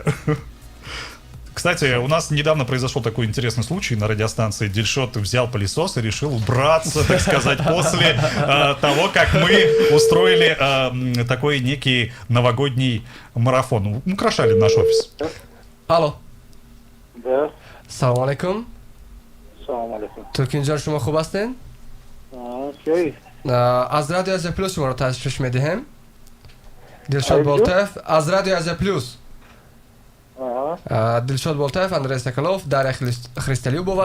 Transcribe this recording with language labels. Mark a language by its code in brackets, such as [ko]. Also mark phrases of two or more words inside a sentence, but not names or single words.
[ru] Кстати, у нас недавно произошел такой интересный случай на радиостанции. Дильшот взял пылесос и решил убраться, так сказать, после того, как мы устроили такой некий новогодний марафон. Украшали наш офис. Алло. Да, [tg] Салом алейкум. салам алейкум. Туркинҷон шумо хуб ҳастед? Кёй? аз радио Азия Плюс шуморо ташриф медиҳем. Дилшод Радио? Болтаев аз радио Азия Плюс. Ага. Дилшод Болтаев, Андрей Соколов, Дарья Христалюбова.